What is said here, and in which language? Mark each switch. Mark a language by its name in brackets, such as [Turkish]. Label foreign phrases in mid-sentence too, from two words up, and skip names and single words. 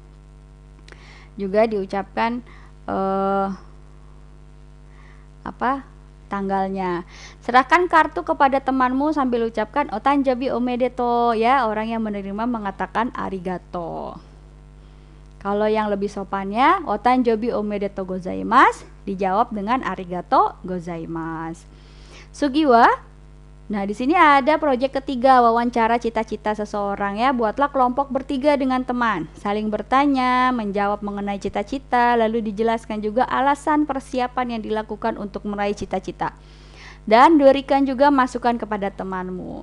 [Indonesian] Juga diucapkan tanggalnya. Serahkan kartu kepada temanmu sambil ucapkan [Japanese] お誕生日おめでとう [Indonesian] ya. Orang yang menerima mengatakan arigato. Kalau yang lebih sopannya [Japanese] お誕生日おめでとうございます [Indonesian] dijawab dengan [Japanese] ありがとうございます. 次は. [Indonesian] Nah, di sini ada proyek ketiga, wawancara cita-cita seseorang ya. Buatlah kelompok bertiga dengan teman, saling bertanya, menjawab mengenai cita-cita, lalu dijelaskan juga alasan persiapan yang dilakukan untuk meraih cita-cita. Dan berikan juga masukan kepada temanmu.